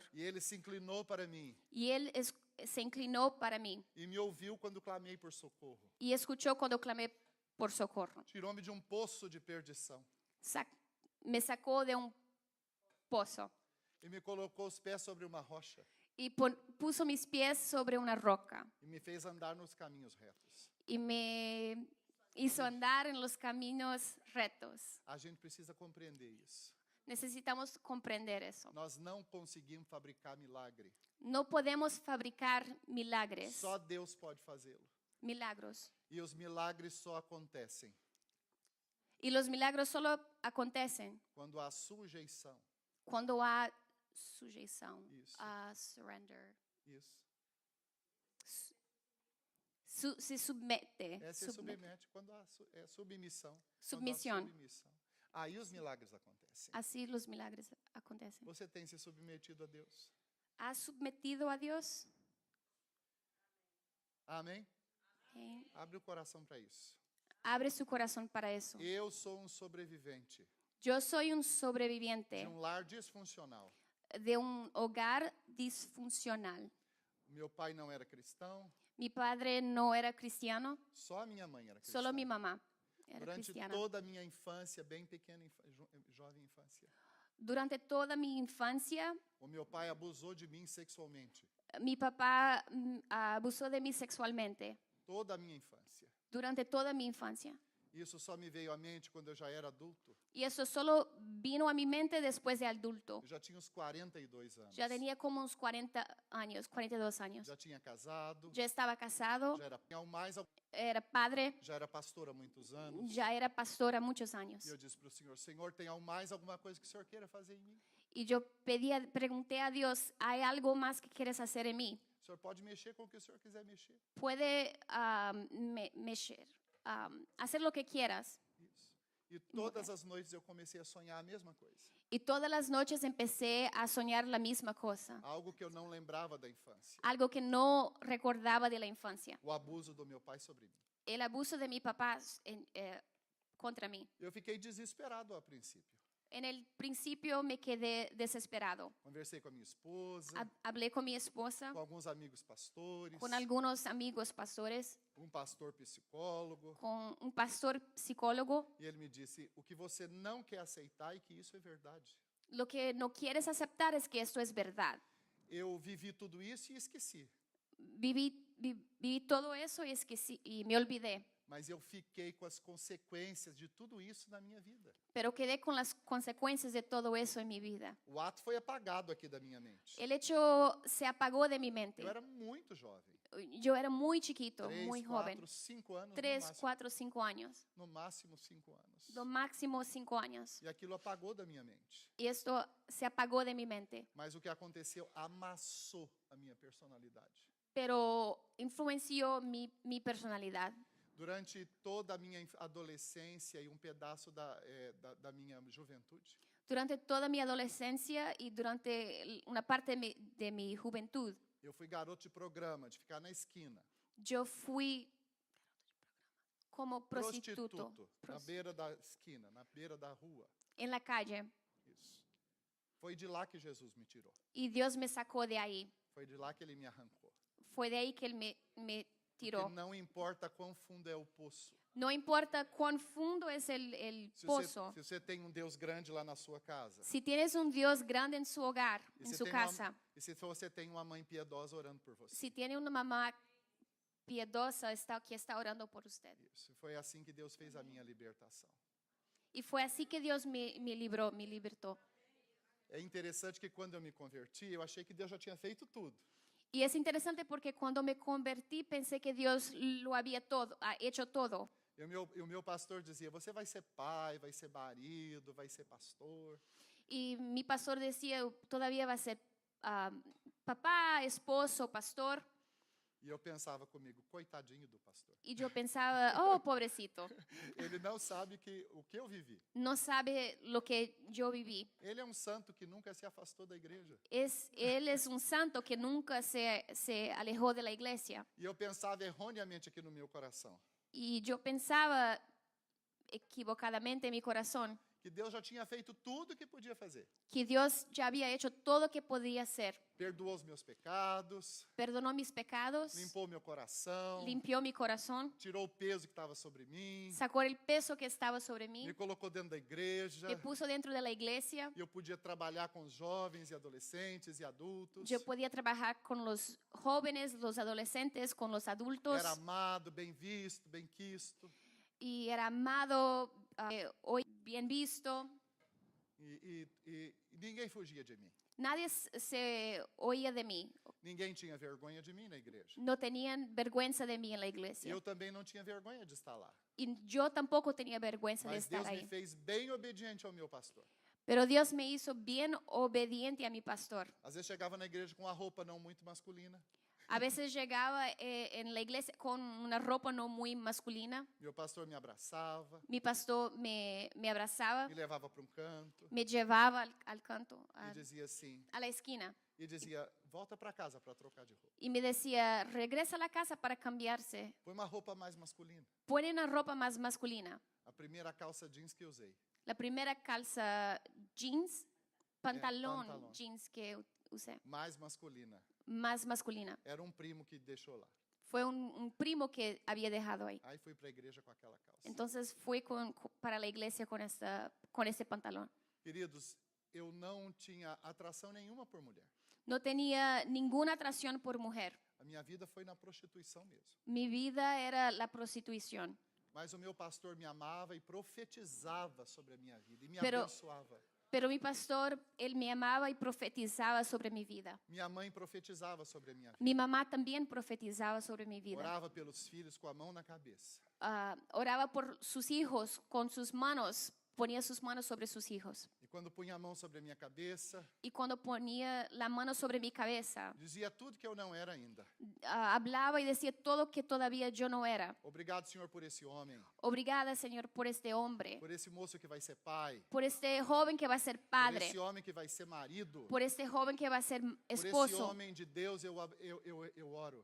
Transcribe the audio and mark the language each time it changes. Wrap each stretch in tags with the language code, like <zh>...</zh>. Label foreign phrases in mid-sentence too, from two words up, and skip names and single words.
<pt>E ele se inclinou para mim</pt> <es>Y Él se inclinó para mí</es> <pt>e me ouviu quando clamei por socorro.</pt> <es>y escuchó cuando clamé por socorro.</es> <pt>Tirou-me de um poço de perdição</pt> <es>Me sacó de un pozo</es> <pt>e me colocou os pés sobre uma rocha</pt> <es>y puso mis pies sobre una roca</es> <pt>e me fez andar nos caminhos retos.</pt> <es>y me hizo andar en los caminos rectos.</es> <pt>A gente precisa compreender isso.</pt> <es>Necesitamos comprender eso.</es> <pt>Nós não conseguimos fabricar milagre.</pt> <es>No podemos fabricar milagres,</es> <pt>Só Deus pode fazê-lo.</pt> <es>milagros.</es> <pt>E os milagres só acontecem</pt> <es>Y los milagros solo acontecen</es> <pt>quando há sujeição.</pt> <es>cuando hay sujeción,</es> <pt>Isso.</pt> <es>surrender.</es> <pt>Isso. Se submete. É se submete quando há submissão. Quando há Submissão. submissão. Aí os milagres acontecem.</pt> <es>Así los milagros acontecen.</es> <pt>Você tem se submetido a Deus.</pt> <es>¿Has sometido a Dios?</es> <pt>Amém? Ok. Abre o coração para isso.</pt> <es>Abre su corazón para eso.</es> <pt>Eu sou um sobrevivente</pt> <es>Yo soy un de sobreviviente</es> <pt>lar disfuncional.</pt> <es>de un hogar disfuncional.</es> <pt>Meu pai não era cristão,</pt> <es>Mi padre no era cristiano,</es> <pt>só a minha mãe era cristã.</pt> <es>solo mi mamá era</es> <pt>Durante</pt> <es>cristiana.</es> <pt>toda a minha infância, bem pequena, jovem infância,</pt> <es>Durante toda mi infancia,</es> <pt>o meu pai abusou de mim sexualmente.</pt> <es>mi papá abusó de mí sexualmente.</es> <pt>Toda a minha infância.</pt> <es>Durante toda mi infancia.</es> <pt>Isso só me veio à mente quando eu já era adulto.</pt> <es>Y eso solo vino a mi mente después de adulto.</es> <pt>Eu já tinha uns 42 anos.</pt> <es>Ya tenía como unos 40 años, 42 años.</es> <pt>Já tinha casado,</pt> <es>Ya estaba casado,</es> <pt>já era ao mais,</pt> <es>era padre,</es> <pt>já era pastor há muitos anos.</pt> <es>ya era pastor há muchos años.</es> <pt>E eu disse para o Senhor, Senhor, tem ao mais alguma coisa que o Senhor queira fazer em mim?</pt> <es>Y yo pregunté a Dios, ¿hay algo más que quieres hacer en mí?</es> <pt>O Senhor pode mexer com o que o Senhor quiser mexer.</pt> <es>Puede mexer, hacer lo que quieras.</es> <pt>Isso. E todas as noites eu comecei a sonhar a mesma coisa.</pt> <es>Y todas las noches empecé a soñar la misma cosa,</es> <pt>Algo que eu não lembrava da infância.</pt> <es>algo que no recordaba de la infancia.</es> <pt>O abuso do meu pai sobre mim.</pt> <es>El abuso de mi papá contra mí.</es> <pt>Eu fiquei desesperado a princípio.</pt> <es>En el principio me quedé desesperado.</es> <pt>Conversei com a minha esposa,</pt> <es>Hablé con mi esposa,</es> <pt>com alguns amigos pastores,</pt> <es>con algunos amigos pastores,</es> <pt>um pastor psicólogo,</pt> <es>con un pastor psicólogo.</es> <pt>e ele me disse: o que você não quer aceitar é que isso é verdade.</pt> <es>Lo que no quieres aceptar es que esto es verdad.</es> <pt>Eu vivi tudo isso e esqueci,</pt> <es>Viví todo eso y me olvidé.</es> <pt>mas eu fiquei com as consequências de tudo isso na minha vida.</pt> <es>Pero quedé con las consecuencias de todo eso en mi vida.</es> <pt>O ato foi apagado aqui da minha mente.</pt> <es>El hecho se apagó de mi mente.</es> <pt>Eu era muito jovem.</pt> <es>Yo era muy chiquito,</es> <pt>3,</pt> <es>muy</es> <pt>4,</pt> <es>joven.</es> <pt>5 anos</pt> <es>3, 4, 5 años.</es> <pt>no máximo 5 anos.</pt> <es>Lo máximo 5 años.</es> <pt>E aquilo apagou da minha mente.</pt> <es>Y esto se apagó de mi mente.</es> <pt>Mas o que aconteceu amassou a minha personalidade.</pt> <es>Pero influenció mi personalidad.</es> <pt>Durante toda a minha adolescência e pedaço da minha juventude,</pt> <es>Durante toda mi adolescencia y durante una parte de mi juventud,</es> <pt>eu fui garoto de programa, de ficar na esquina.</pt> <es>yo fui como prostituto</es> <pt>Na beira da esquina, na beira da rua.</pt> <es>en la calle.</es> <pt>Isso. Foi de lá que Jesus me tirou.</pt> <es>Y Dios me sacó de ahí.</es> <pt>Foi de lá que ele me arrancou.</pt> <es>Fue de ahí que Él me tiró.</es> <pt>Porque não importa quão fundo é o poço.</pt> <es>No importa cuán fundo es el</es> <pt>Se</pt> <es>pozo.</es> <pt>você tem um Deus grande lá na sua casa.</pt> <es>Si tienes un Dios grande en su hogar,</es> <pt>E</pt> <es>en</es> <pt>se</pt> <es>su</es> <pt>tem</pt> <es>casa,</es> <pt>e se você tem uma mãe piedosa orando por você.</pt> <es>si tiene una mamá piadosa que está orando por usted.</es> <pt>Isso. Foi assim que Deus fez a minha libertação.</pt> <es>Y fue así que Dios me libró, me libertó.</es> <pt>É interessante que quando eu me converti, eu achei que Deus já tinha feito tudo.</pt> <es>Y es interesante porque cuando me convertí pensé que Dios lo había hecho todo.</es> <pt>E o meu pastor dizia, você vai ser pai, vai ser marido, vai ser pastor.</pt> <es>Y mi pastor decía, todavía va a ser papá, esposo, pastor.</es> <pt>E eu pensava comigo, coitadinho do pastor.</pt> <es>Y yo pensaba, oh, pobrecito,</es> <pt>Ele não sabe o que eu vivi.</pt> <es>no sabe lo que yo viví.</es> <pt>Ele é um santo que nunca se afastou da igreja.</pt> <es>Él es un santo que nunca se alejó de la iglesia.</es> <pt>E eu pensava erroneamente aqui no meu coração,</pt> <es>Y yo pensaba equivocadamente en mi corazón</es> <pt>que Deus já tinha feito tudo o que podia fazer.</pt> <es>que Dios ya había hecho todo lo que podía hacer.</es> <pt>Perdoou os meus pecados,</pt> <es>Perdonó mis pecados,</es> <pt>limpou meu coração,</pt> <es>limpió mi corazón,</es> <pt>tirou o peso que estava sobre mim,</pt> <es>sacó el peso que estaba sobre mí,</es> <pt>me colocou dentro da igreja.</pt> <es>me puso dentro de la iglesia.</es> <pt>E eu podia trabalhar com os jovens e adolescentes e adultos.</pt> <es>Yo podía trabajar con los jóvenes, los adolescentes, con los adultos.</es> <pt>Era amado, bem visto, bem quisto.</pt> <es>Y era amado, hoy bien visto.</es> <pt>E ninguém fugia de mim.</pt> <es>Nadie se oía de mí.</es> <pt>Ninguém tinha vergonha de mim na igreja.</pt> <es>No tenían vergüenza de mí en la</es> <pt>E</pt> <es>iglesia.</es> <pt>eu também não tinha vergonha de estar lá.</pt> <es>Y yo tampoco tenía vergüenza de</es> <pt>Mas</pt> <es>estar</es> <pt>Deus me</pt> <es>ahí.</es> <pt>fez bem obediente ao meu pastor.</pt> <es>Pero Dios me hizo bien obediente a mi pastor.</es> <pt>Às vezes chegava na igreja com uma roupa não muito masculina.</pt> <es>A veces llegaba en la iglesia con una ropa no muy masculina.</es> <pt>Meu pastor me abraçava,</pt> <es>Mi pastor me abrazaba,</es> <pt>me levava para um canto</pt> <es>me llevaba al canto,</es> <pt>e dizia assim,</pt> <es>a la esquina.</es> <pt>e dizia, volta para casa para trocar de roupa.</pt> <es>Y me decía, regresa a la casa para cambiarse.</es> <pt>Põe uma roupa mais masculina.</pt> <es>Pone una ropa más masculina.</es> <pt>A primeira calça jeans que usei.</pt> <es>La primera calza jeans, pantalón pantalón. jeans que usé,</es> <pt>Mais masculina.</pt> <es>más masculina.</es> <pt>Era um primo que deixou lá.</pt> <es>Fue un primo que había dejado ahí.</es> <pt>Aí fui para a igreja com aquela calça.</pt> <es>Entonces fui para la iglesia con ese pantalón.</es> <pt>Queridos, eu não tinha atração nenhuma por mulher.</pt> <es>No tenía ninguna atracción por mujer.</es> <pt>A minha vida foi na prostituição mesmo.</pt> <es>Mi vida era la prostitución.</es> <pt>Mas o meu pastor me amava e profetizava sobre a minha vida e me</pt> <es>Pero-</es> <pt>abençoava.</pt> <es>Pero mi pastor, él me amaba y profetizaba sobre mi vida.</es> <pt>Minha mãe profetizava sobre a minha vida.</pt> <es>Mi mamá también profetizaba sobre mi vida.</es> <pt>Orava pelos filhos com a mão na cabeça.</pt> <es>Oraba por sus hijos con sus manos, ponía sus manos sobre sus hijos.</es> <pt>E quando punha a mão sobre a minha cabeça,</pt> <es>Y cuando ponía la mano sobre mi cabeza,</es> <pt>dizia tudo que eu não era ainda.</pt> <es>hablaba y decía todo que todavía yo no era.</es> <pt>Obrigado, Senhor, por esse homem, Obrigada,</pt> <es>Señor, por este hombre,</es> <pt>por esse moço que vai ser pai,</pt> <es>por este joven que va a ser por padre,</es> <pt>esse homem que vai ser marido,</pt> <es>por este joven que va a ser</es> <pt>por esse</pt> <es>esposo,</es> <pt>homem de Deus eu oro.</pt>